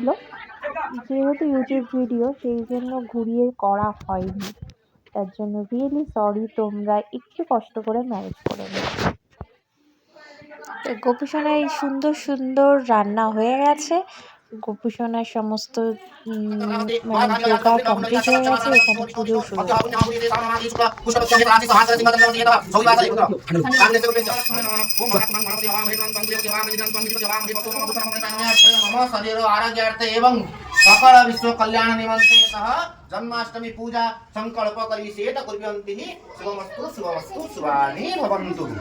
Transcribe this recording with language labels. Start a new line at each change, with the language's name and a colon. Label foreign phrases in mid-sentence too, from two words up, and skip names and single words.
Bangla: যেহেতু ইউটিউব ভিডিও সেই জন্য ঘুরিয়ে করা হয়নি, তার জন্য
English: really sorry,
Bangla: তোমরা একটু কষ্ট করে ম্যানেজ করে নিও। তো গোপুসোনায় সুন্দর সুন্দর রান্না হয়ে গেছে। গোপুসোনার সমস্ত মানে জোগাড় কমপ্লিট হয়ে গেছে। এখানে পুজো শুরু হয়ে
Sanskrit: सकल विश्व कल्याण निमंत्रे जन्माष्टमी पूजा संकल्प करिष्येत कुर्वन्ति शुभमस्तु शुभमस्तु शुभानि भवन्तु।